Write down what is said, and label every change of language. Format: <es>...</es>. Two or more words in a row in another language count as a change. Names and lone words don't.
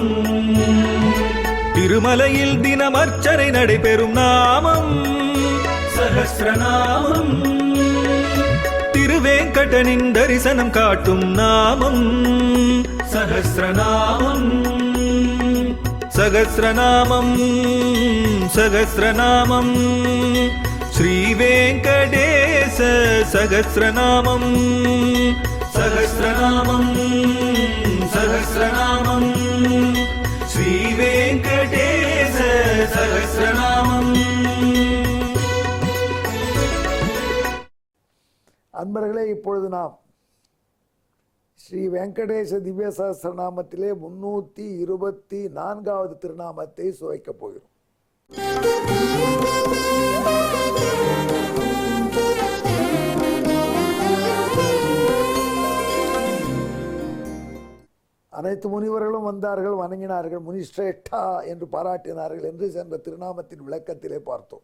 <ta>திருமலையில் தினம் அர்ச்சனை நடைபெறும் நாமம் சஹஸ்ரநாமம். திருவேங்கடனின் தரிசனம் காட்டும் நாமம் சஹஸ்ரநாமம்.</ta> <sa>सहस्रनामं सहस्रनामं श्रीवेंकटेश सहस्रनामं सहस्रनामं सहस्रनामं श्रीवेंकटेश सहस्रनामं।</sa> <ta>அன்பர்களே, இப்பொழுது நாம் ஸ்ரீ வெங்கடேச திவ்ய சஹஸ்ரநாமத்திலே 324வது திருநாமத்தை சுவைக்கப் போகிறோம். அனைத்து முனிவர்களும் வந்தார்கள், வணங்கினார்கள், முனிஸ்ரேஷ்டா என்று பாராட்டினார்கள் என்று சென்ற திருநாமத்தின் விளக்கத்திலே பார்த்தோம்.</ta>